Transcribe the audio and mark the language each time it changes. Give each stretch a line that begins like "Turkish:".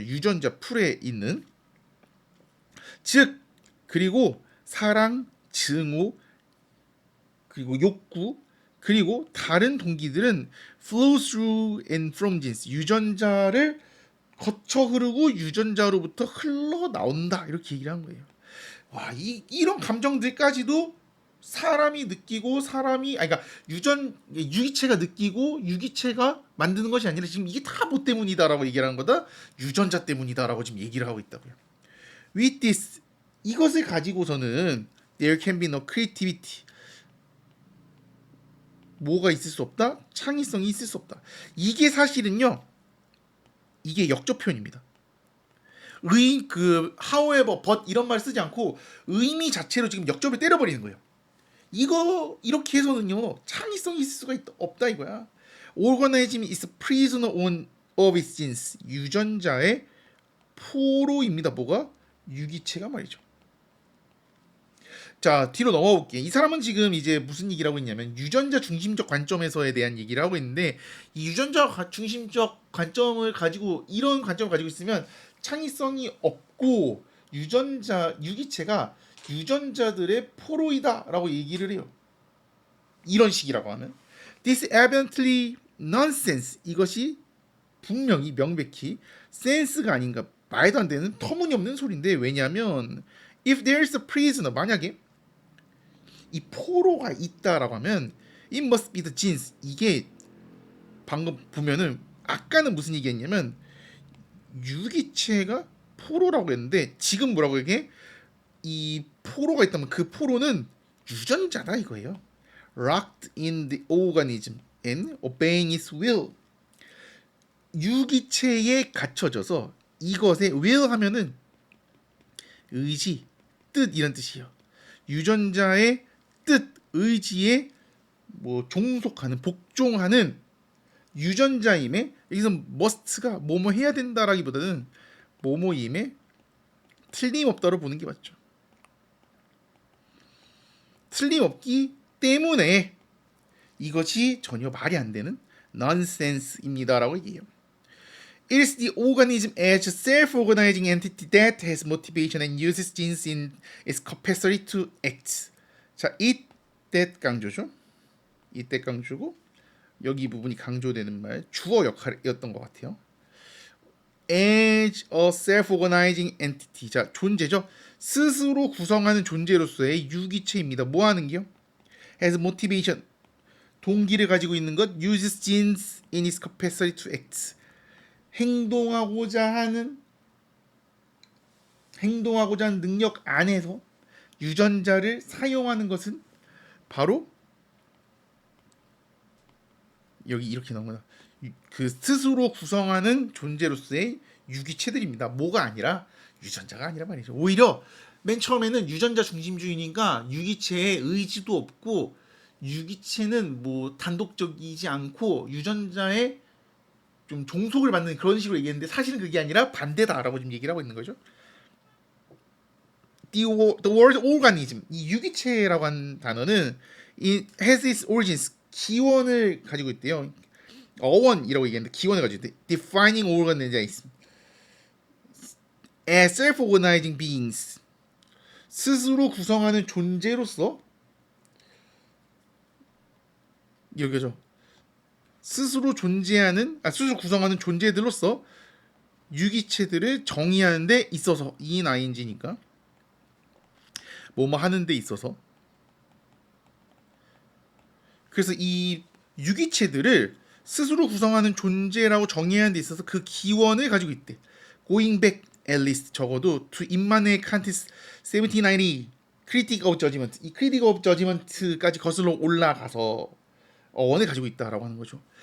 Korean: 유전자 풀에 있는 즉 그리고 사랑, 증오 그리고 욕구 그리고 다른 동기들은
English: flow through and from genes
Korean: 유전자를 거쳐 흐르고 유전자로부터 흘러나온다 이렇게 얘기를 한 거예요. 와, 이런 감정들까지도 사람이 느끼고 그러니까 유기체가 느끼고 유기체가 만드는 것이 아니라 지금 이게 다 뭐 때문이다라고 얘기를 하는 거다. 유전자 때문이다라고 지금 얘기를 하고 있다고요.
English: With this
Korean: 이것을 가지고서는
English: there can be no creativity
Korean: 뭐가 있을 수 없다? 창의성이 있을 수 없다. 이게 사실은요. 이게 역접 표현입니다.
English: however, but
Korean: 이런 말 쓰지 않고 의미 자체로 지금 역접을 때려버리는 거예요. 이거 이렇게 해서는요 창의성이 있을 수가 없다 이거야.
English: Organism is prisoner of its genes.
Korean: 유전자의 포로입니다. 뭐가? 유기체가 말이죠. 자, 뒤로 넘어가 볼게요. 이 사람은 지금 이제 무슨 얘기를 하고 있냐면 유전자 중심적 관점에서에 대한 얘기를 하고 있는데 이 유전자 중심적 관점을 가지고 이런 관점을 가지고 있으면 창의성이 없고 유기체가 유전자들의 포로이다라고 얘기를 해요. 이런 식이라고 하면
English: This evidently nonsense
Korean: 이것이 분명히 명백히 센스가 아닌가 말도 안 되는 터무니없는 소리인데 왜냐하면
English: if there is a prisoner
Korean: 만약에 이 포로가 있다라고 하면
English: it must be the genes
Korean: 이게 방금 보면은 아까는 무슨 얘기했냐면 유기체가 포로라고 했는데 지금 뭐라고 얘기해? 이 포로가 있다면 그 포로는 유전자다 이거예요.
English: Locked in the organism and obeying its will
Korean: 유기체에 갇혀져서 이것에
English: will
Korean: 하면은 의지, 뜻 이런 뜻이에요. 유전자의 뜻, 의지에 뭐 종속하는, 복종하는 유전자임에 여기서 must가 뭐뭐 해야 된다라기보다는 뭐뭐임에 틀림없다로 보는 게 맞죠. 틀림없기 때문에 이것이 전혀 말이 안 되는 nonsense입니다라고 얘기해요.
English: It is the organism as a self-organizing entity that has motivation and uses genes in its capacity to act.
Korean: 자, it, that 강조죠. it, that 강조고 여기 부분이 강조되는 말 주어 역할이었던 것 같아요.
English: As a self-organizing entity.
Korean: 자, 존재죠. 스스로 구성하는 존재로서의 유기체입니다. 뭐 하는 게요?
English: Has motivation.
Korean: 동기를 가지고 있는 것.
English: Uses genes in its capacity to act.
Korean: 행동하고자 하는 능력 안에서 유전자를 사용하는 것은 바로 여기 이렇게 나오구나. 그 스스로 구성하는 존재로서의 유기체들입니다. 뭐가 아니라 유전자가 아니라 말이죠. 오히려 맨 처음에는 유전자 중심주의니까 유기체의 의지도 없고 유기체는 뭐 단독적이지 않고 유전자의 좀 종속을 받는 그런 식으로 얘기했는데 사실은 그게 아니라 반대다라고 지금 얘기를 하고 있는 거죠.
English: The word organism
Korean: 이 유기체라고 한 단어는
English: it has its origins
Korean: 기원을 가지고 있대요. 어원이라고 얘기했는데 기원을 가지고 있대.
English: Defining organism as self-organizing beings
Korean: 스스로 구성하는 존재로서 여기죠. 스스로 구성하는 존재들로서 유기체들을 정의하는 데 있어서 ing니까 뭐뭐 하는 데 있어서 그래서 이 유기체들을 스스로 구성하는 존재라고 정의하는 데 있어서 그 기원을 가지고 있대.
English: Going back at least
Korean: 적어도
English: to 임마누엘 칸트 1790 critic of judgment.
Korean: 이 critic of judgment까지 거슬러 올라가서 원을 가지고 있다라고 하는 거죠.